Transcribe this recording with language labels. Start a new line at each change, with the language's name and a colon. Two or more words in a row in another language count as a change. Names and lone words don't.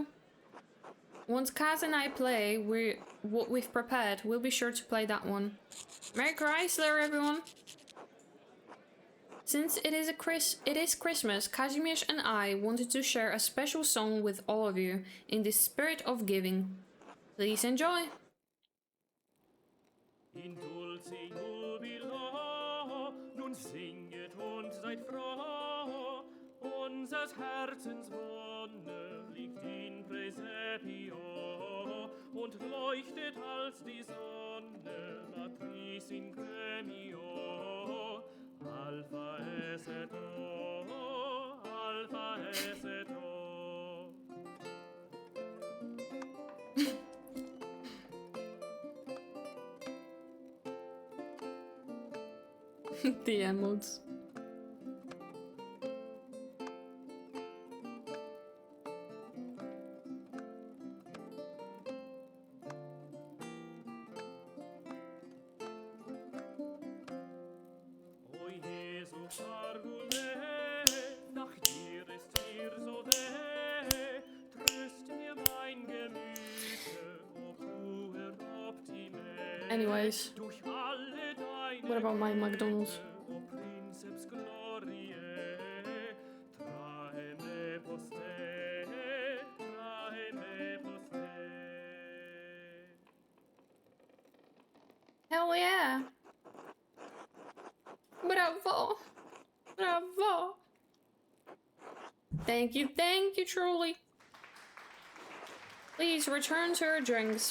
English: Once Kaz and I play what we've prepared, we'll be sure to play that one. Merry Chrysler, everyone! Since it is Christmas, 𝙘𝙤𝙢𝙢 and I wanted to share a special song with all of you in the spirit of giving. Please enjoy!
Latin: In dulce jubilo,
German: nun singet und seid froh, unsers Herzens Wonne liegt
Latin: in Praesepio
German: und leuchtet als die Sonne,
Latin: Matris in Gremio. Alpha es et O, Alpha es et O.
English: The emotes.
Latin: O Jesu, Argule,
German: nach dir ist mir so weh, tröst mir mein Gemüte,
Latin: o puer optime.
English: Anyways,
German: Durch alle deine
English: what about my McDonald's?
Latin: O princeps gloriae, trae me poste, trae me poste.
English: Hell yeah! Bravo! Bravo! Thank you, truly. Please return to your drinks.